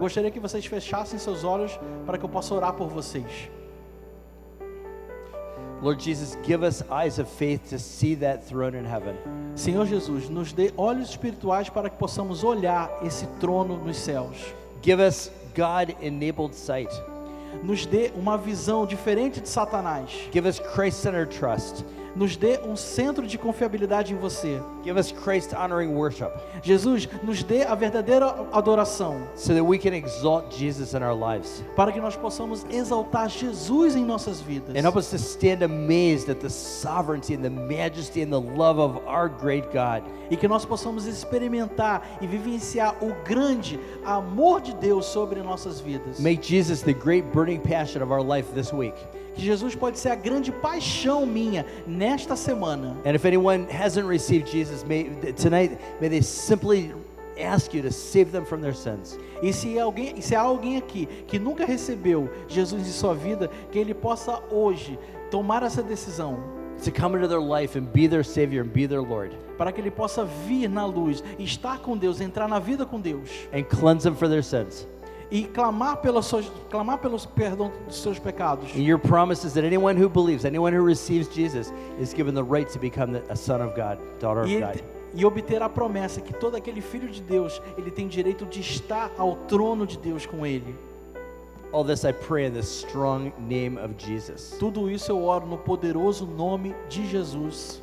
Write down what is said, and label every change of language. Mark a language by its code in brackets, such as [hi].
[pt] Gostaria que vocês fechassem seus olhos para que eu possa orar por vocês. [en] Lord Jesus, give us eyes of faith to see that throne in heaven. [pt] Senhor Jesus, nos dê olhos espirituais para que possamos olhar esse trono nos céus. [en] Give us God-enabled sight. [pt] Nos dê uma visão diferente de Satanás. [en] Give us Christ-centered trust. [pt] Nos dê um centro de confiabilidade em você. [en] Give us Christ-honoring worship, [pt] Jesus, nos dê a verdadeira adoração, [en] so that we can exalt Jesus in our lives. [pt] para que nós possamos exaltar Jesus em nossas vidas. [en] And help us to stand amazed at the sovereignty and the majesty and the love of our great God. [pt] E que nós possamos experimentar e vivenciar o grande amor de Deus sobre nossas vidas. [en] Make Jesus the great burning passion of our life this week. [pt] Que Jesus pode ser a grande paixão minha nesta semana. [en] And if anyone hasn't received Jesus, tonight, may they simply ask you to save them from their sins. [pt] E se há alguém aqui que nunca recebeu Jesus em sua vida, que ele possa hoje tomar essa decisão. [en] To come into their life and be their Savior and be their Lord. [pt] Para que ele possa vir na luz, estar com Deus, entrar na vida com Deus. [en] And cleanse them for their sins. [pt] E clamar pelo perdão dos seus pecados. [en] And your promise is that anyone who believes, anyone who receives Jesus, is given the right to become a son of God, daughter of God. [pt] E obter a promessa que todo aquele filho de Deus, ele tem direito de estar ao trono de Deus com ele. [en] All this I pray in the strong name of Jesus. [pt] Tudo isso eu oro no poderoso nome de Jesus.